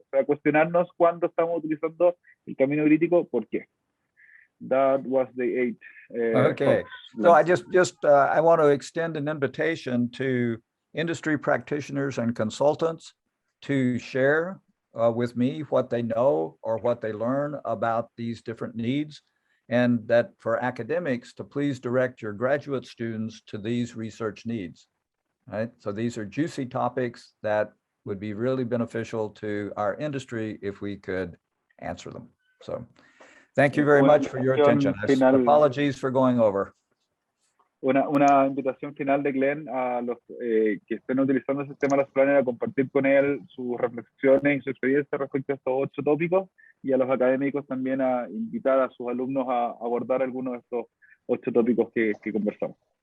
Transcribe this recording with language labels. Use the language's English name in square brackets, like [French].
[Spanish] O sea, cuestionarnos cuándo estamos utilizando el camino crítico, por qué. [English] That was the 8. Okay, so I want to extend an invitation to industry practitioners and consultants to share with me what they know or what they learn about these different needs, and that for academics to please direct your graduate students to these research needs. Right, so these are juicy topics that would be really beneficial to our industry if we could answer them. So thank you very much for your attention. Apologies for going over. [Spanish] Una invitación final de Glenn a los que estén utilizando el sistema Last Planner a compartir con él sus reflexiones y su experiencia respecto a estos 8 tópicos, y a los académicos también a invitar a sus alumnos a abordar algunos de estos 8 tópicos que conversamos.